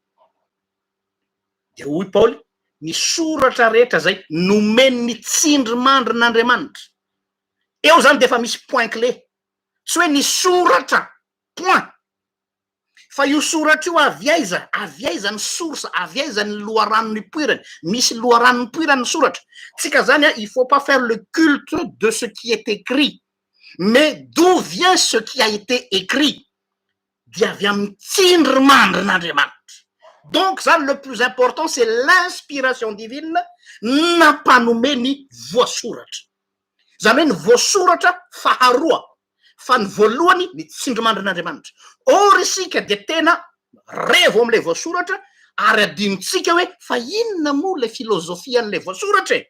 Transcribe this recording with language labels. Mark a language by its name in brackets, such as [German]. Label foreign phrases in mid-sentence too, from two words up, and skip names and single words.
[Malagasy] De hoy Paoly, ny soratra rehetra zay nomeny ny tsindrimandrin'Andriamanitra. Eo zany de efa misy [French] point clé. [Malagasy] Tsy hoe ny soratra point fa io soratra io aviaiza ny source, aviaiza ny loharanony poirany. Misy loharanony poirany soratra. Tsika zany [French] il faut pas faire le culte de ce qui est écrit, mais d'où vient ce qui a été écrit? [Malagasy] Dia avy amin'ny tsindrimandrin'Andriamanitra. [French] Donc zany le plus important c'est l'inspiration divine [Malagasy] nampanomeny voasoratra. Zany hoe ny voasoratra faharoa fa ny voalohany ny tsindrimandrin'Andriamanitra. Or isika de tena revo am'le voasoratra ary adinotsika hoe fa inona moa le filozofian'le voasoratra e?